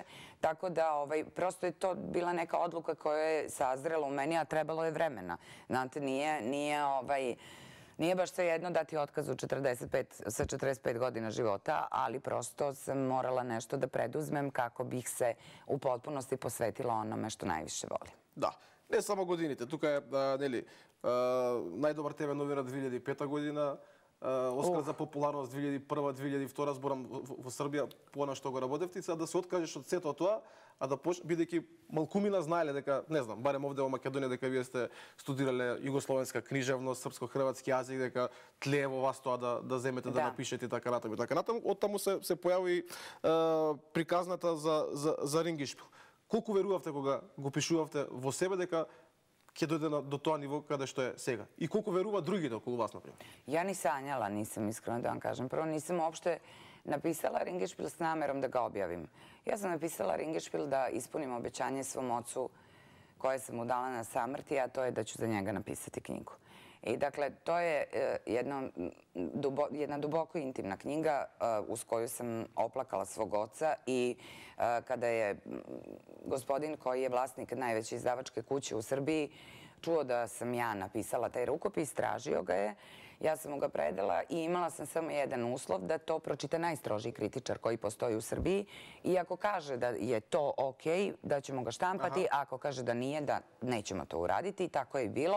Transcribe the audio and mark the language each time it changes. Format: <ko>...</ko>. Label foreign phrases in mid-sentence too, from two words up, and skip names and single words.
<sr>Tako da, prosto je to bila neka odluka koja je sazrela u meni, a trebalo je vremena. Znate, nije baš sve jedno dati otkaz sa 45 godina života, ali prosto sam morala nešto da preduzmem kako bih se u potpunosti posvetila onome što najviše volim.</sr> <mk>Да, не само годините. Тука е, нели, најдобар ТВ новина 2005 година, Оскар за популарност 2001-2002, зборам во Србија, по што го работевте, да се откажеш од сето тоа, а да бидејќи малкумина знаеле дека, не знам, барем овде во Македонија, дека вие сте студирале југословенска книжевност, српско-хрватски јазик, дека тлее во вас тоа да земете да напишете така натаму. Од таму се појави приказната за Рингишпил. Колку верувавте кога го пишувавте во себе дека ќе дојде до тоа ниво каде што е сега? И колку верува другите околу вас, например?</mk> <sr>Ja ni sanjala, nisam iskreno da vam kažem. Prvo, nisam uopšte napisala Ringišpil s namerom da ga objavim. Ja sam napisala Ringišpil da ispunim obećanje svom ocu koje sam mu dala na samrti, a to je da ću za njega napisati knjigu. I dakle, to je jedna duboko intimna knjiga uz koju sam oplakala svog oca i kada je gospodin koji je vlasnik najveće izdavačke kuće u Srbiji čuo da sam ja napisala taj rukopis, tražio ga je Ja sam mu ga predala i imala sam samo jedan uslov da to pročita najstrožiji kritičar koji postoji u Srbiji i ako kaže da je to okej, da ćemo ga štampati, ako kaže da nije, da nećemo to uraditi i tako je i bilo.</sr>